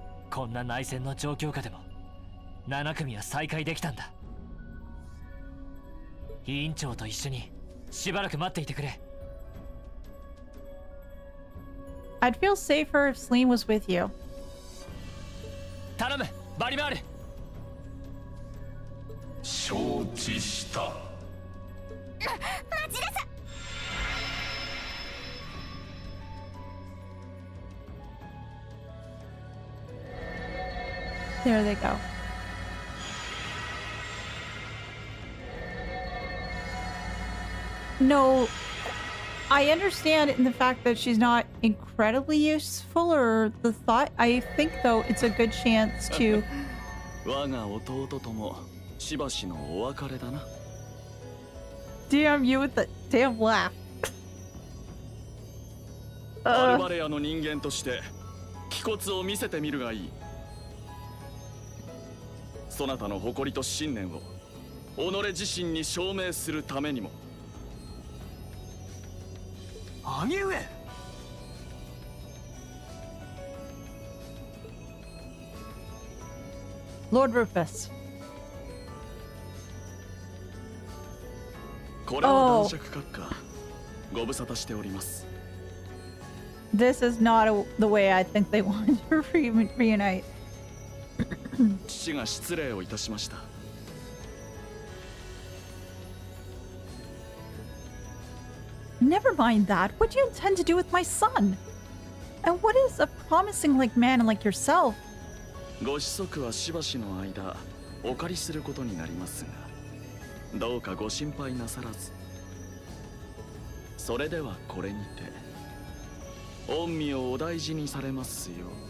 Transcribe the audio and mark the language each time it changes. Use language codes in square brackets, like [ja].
[ja] こんな内戦の状況下でも7組は再開できたんだ。委員長と一緒にしばらく待っていてくれ。 [en] I'd feel safer if Celine was with you. [ja] 頼む、バリマール。承知した。待ちなさい。 [en] What There they go. No, I understand in the fact that she's not incredibly useful, or the thought. I think, though, it's a good chance to... [ja] 我が弟ともしばしのお別れだな。 [en] Damn you with the damn laugh. [ja] アルバレアの人間として気骨を見せてみるがいい。そなたの誇りと信念を己自身に証明するためにも。兄上。 [en] Lord Rufus. [ja] これは男爵閣下。ご無沙汰しております。 [en] This is not the way I think they want to reunite. [ja] 父が失礼をいたしました。 [en] Never mind that. What do you intend to do with my son? And what is a promising like man like yourself? [ja] ご子息はしばしの間お借りすることになりますが、どうかご心配なさらず。それではこれにて御身をお大事にされますよ。